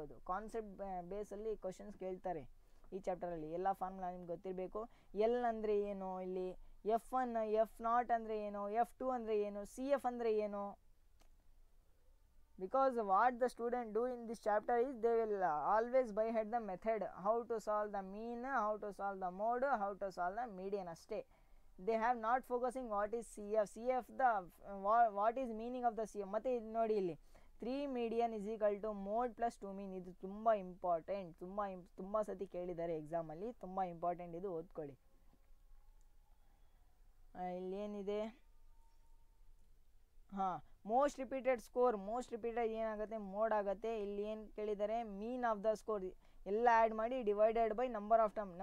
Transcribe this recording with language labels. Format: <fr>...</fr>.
<kn>ಅದು concept ಬೇಸಲ್ಲಿ questions ಕೇಳ್ತಾರೆ ಈ ಚಾಪ್ಟರಲ್ಲಿ. ಎಲ್ಲ ಫಾರ್ಮುಲಾ ನಿಮ್ಗೆ ಗೊತ್ತಿರಬೇಕು. ಎಲ್ ಅಂದರೆ ಏನು, ಇಲ್ಲಿ F1 F0 ಅಂದರೆ ಏನು, F2 ಅಂದರೆ ಏನು, CF ಅಂದರೆ ಏನು.</kn> <en>Because what the student do in this chapter is they will always by head the method, how to solve the mean, how to solve the mode, how to solve the median ಅಷ್ಟೇ. They have not focusing what is CF the what is meaning of the CF.</en> <kn>ಮತ್ತೆ ಇದು ನೋಡಿ ಇಲ್ಲಿ</kn> <en>3 median is equal to mode plus 2 mean.</en> <kn>ಇದು ತುಂಬ important, ತುಂಬ ಸತಿ ಕೇಳಿದ್ದಾರೆ ಎಕ್ಸಾಮಲ್ಲಿ, ತುಂಬ ಇಂಪಾರ್ಟೆಂಟ್, ಇದು ಓದ್ಕೊಳ್ಳಿ. ಇಲ್ಲೇನಿದೆ, ಹಾಂ, most repeated score. Most repeated ಏನಾಗುತ್ತೆ, ಮೋಡ್ ಆಗುತ್ತೆ. ಇಲ್ಲಿ ಏನು ಕೇಳಿದ್ದಾರೆ, ಮೀನ್ ಆಫ್ ದ ಸ್ಕೋರ್ ಎಲ್ಲ ಆ್ಯಡ್ ಮಾಡಿ divided by number of term.</kn>